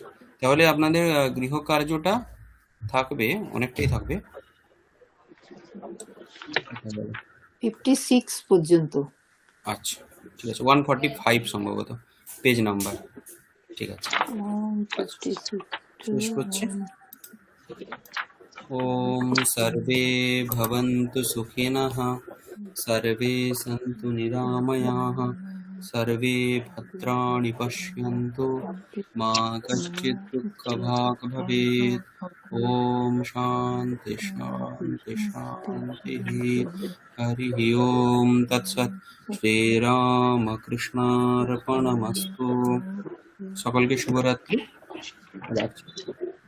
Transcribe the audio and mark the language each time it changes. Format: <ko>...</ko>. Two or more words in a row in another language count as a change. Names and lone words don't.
<bn>তাহলে আপনাদের গৃহকার্যটা থাকবে, অনেকটাই থাকবে। 56 পর্যন্ত। আচ্ছা, ঠিক আছে, 145 সম্ভবত পেজ নাম্বার। ঠিক আছে, 56 শেষ করছি।</bn> <sa>ওম সর্বে ভবন্তু সুখিনঃ, সর্বে সন্তু নিরাময়াঃ, সর্বে ভদ্রাণি পশ্যন্তু, মা কশ্চিৎ দুঃখভাগ্ ভবেৎ। ওম শান্তি শান্তি শান্তিঃ। হরিঃ ওম তৎসৎ। শ্রীরামকৃষ্ণার্পণমস্তু।</sa> <bn>সকলকে শুভরাত্রি। রাখছি।</bn>